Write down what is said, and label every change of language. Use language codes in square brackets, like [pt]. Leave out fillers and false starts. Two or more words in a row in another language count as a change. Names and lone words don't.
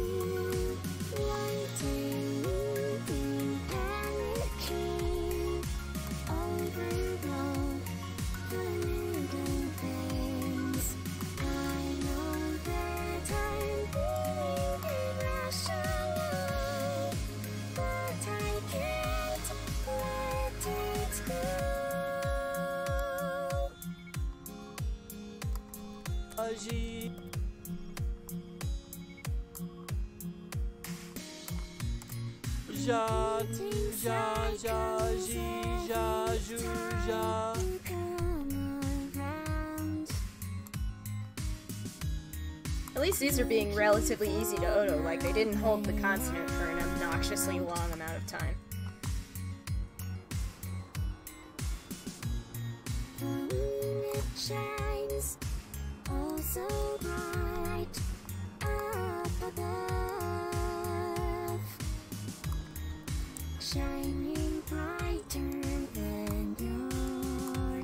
[en] Wanting, panicking, overblown, the little things. I know that I'm being irrational, but I can't let it go. Agir. Ja, ja, ja, ji, ja, ju, ja. At least these are being relatively easy to Oto, like they didn't hold the consonant for an obnoxiously long amount of time. The moon it shines, oh so bright, up above, shining brighter than yours.